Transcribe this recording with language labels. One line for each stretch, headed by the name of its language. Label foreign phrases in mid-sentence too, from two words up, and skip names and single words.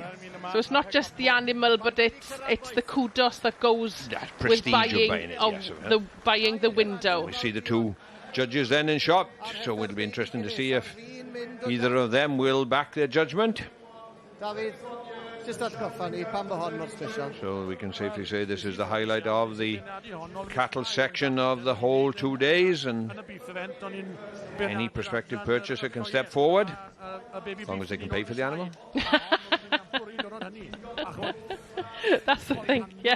English: So it's not just the animal, but it's the kudos that goes with buying the window. We see the two judges then in shop, so it'll be interesting to see if either of them will back their judgment.
Welsh: David, just atgoffa ni, pan bo hon mor special.
English: So we can safely say this is the highlight of the cattle section of the whole 2 days, and any prospective purchaser can step forward as long as they can pay for the animal. That's the thing, yes.